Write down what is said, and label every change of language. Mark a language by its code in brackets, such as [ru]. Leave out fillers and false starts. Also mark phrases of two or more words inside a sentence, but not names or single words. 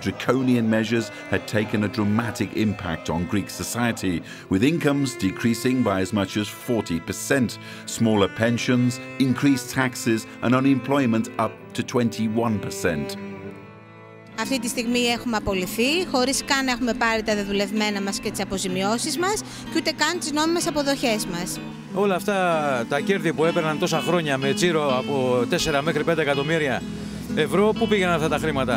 [en] draconian measures had taken a dramatic impact on Greek society, with incomes decreasing by as much as 40%, smaller pensions, increased taxes and unemployment up to 21%. [el] Αυτή τη στιγμή έχουμε απολυθεί, χωρίς καν να έχουμε πάρει τα δεδουλευμένα μας και τις αποζημιώσεις μας και ούτε καν τις νόμιμες αποδοχές μας. Όλα αυτά τα κέρδη που έπαιρναν τόσα χρόνια με τσίρο από 4 μέχρι 5 εκατομμύρια ευρώ, πού πήγαιναν αυτά τα χρήματα?